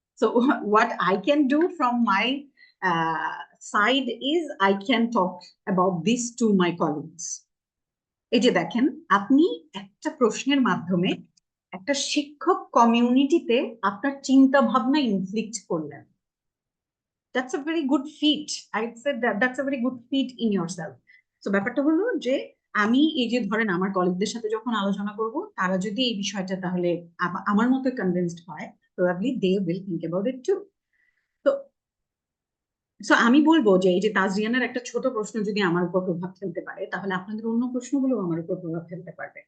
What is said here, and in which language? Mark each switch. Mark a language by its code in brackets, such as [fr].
[en] So what I can do from my side is I can talk about this to my colleagues. [bn] এই যে দেখেন, আপনি একটা প্রশ্নের মাধ্যমে একটা শিক্ষক কমিউনিটিতে আপনার চিন্তা ভাবনা ইনফ্লিক্ট করলেন। [en] That's a very good feat. I'd say that's a very good feat in yourself. So [bn] ব্যাপারটা হলো যে আমি এই যে ধরেন আমার কলিগদের সাথে যখন আলোচনা করব, তারা যদি এই বিষয়টা তাহলে আমার মতো কনভিন্সড হয়, probably [en] They will think about it too. [bn] তো সো আমি বলবো যে এই যে তাজরিয়ানের একটা ছোট প্রশ্ন যদি আমার উপর প্রভাব ফেলতে পারে, তাহলে আপনাদের অন্য প্রশ্নগুলো আমার উপর প্রভাব ফেলতে পারবে।